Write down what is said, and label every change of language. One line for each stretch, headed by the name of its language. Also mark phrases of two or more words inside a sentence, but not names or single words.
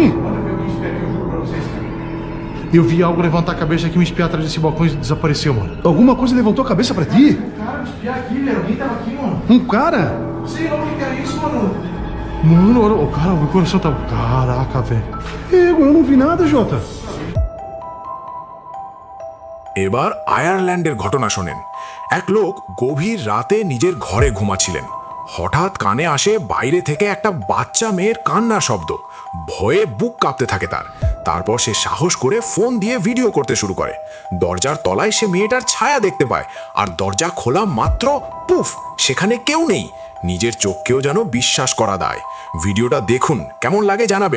Portuguese: Mano, eu vi alguém espiar aqui, eu juro pra vocês, cara. Eu vi algo levantar a cabeça aqui, me espiar atrás desse balcão e desapareceu, mano. Alguma coisa levantou a cabeça pra ti? Cara, me espiar aqui, velho. Alguém tava aqui, mano. Um cara? Sei lá o que é isso, mano. Mano, o cara, meu coração tá... Caraca, velho. Eu não vi nada, Jota.
Bangla: এবার আয়ারল্যান্ডের ঘটনা শোনেন। এক লোক গভীর রাতে নিজের ঘরে ঘুমাচ্ছিলেন। হঠাৎ কানে আসে বাইরে থেকে একটা বাচ্চা মেয়ের কান্নার শব্দ। ভয়ে বুক কাঁপতে থাকে তার। তারপর সে সাহস করে ফোন দিয়ে ভিডিও করতে শুরু করে। দরজার তলায় সে মেয়েটার ছায়া দেখতে পায়, আর দরজা খোলা মাত্র পুফ, সেখানে কেউ নেই। নিজের চোখকেও যেন বিশ্বাস করা দায়। ভিডিওটা দেখুন, কেমন লাগে জানাবেন।